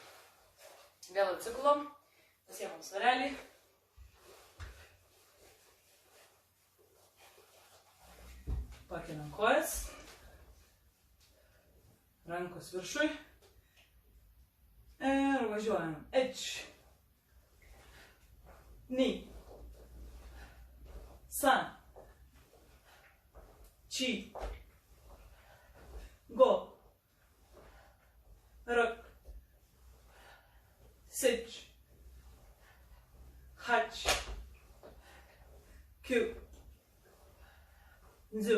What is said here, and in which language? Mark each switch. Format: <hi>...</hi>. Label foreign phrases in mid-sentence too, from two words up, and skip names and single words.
<lt>Vėl atsigulom. Pasiemam svarelį. Pakeliam kojas. Rankos viršui. Ir važiuojam.</lt> <ja>一、二、三、四、五、六、七、八、九、十.</ja>